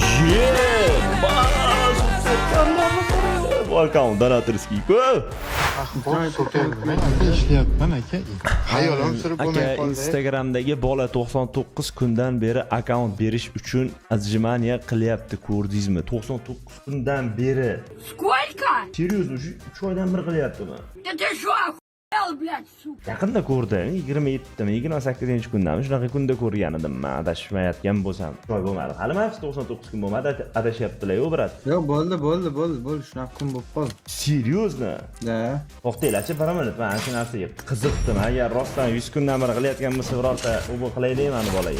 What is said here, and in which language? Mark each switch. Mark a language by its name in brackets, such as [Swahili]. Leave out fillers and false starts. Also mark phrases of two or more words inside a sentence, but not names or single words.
[Uzbek] Bu akkaunt donatorskiy-ku. ishlayapman aka. Hayolim surib bo'lmay Aka, qoldi. Instagramdagi bola 99 kundan beri akkaunt berish uchun ajmaniya qilyapti, ko'rdingizmi? 99 kundan beri. [Russian] Сколько? [Uzbek] Серьезно, 3 oydan beri qilyaptimi? [Russian] Да ты шо, охуел, блядь, сука? [Uzbek] Yaqinda ko'rdim, 27-mi, 28-kundami, shunaqa kunda ko'rgan edim men, adashmayotgan bo'lsam. Choy bo'lmadi. Hali mana 99 kun bo'lmadi, adashyaptilar-ku, brat. Yo'q, bo'ldi, shunaqa kun bo'lib qoldi. [Russian] Серьезно? [Uzbek] Da. To'xtanglar-chi, bir minut, men shu narsaga qiziqdim. Agar rostdan 100 kundan beri qilayotgan bo'lsa, birorta u qilaylik mani bolaga.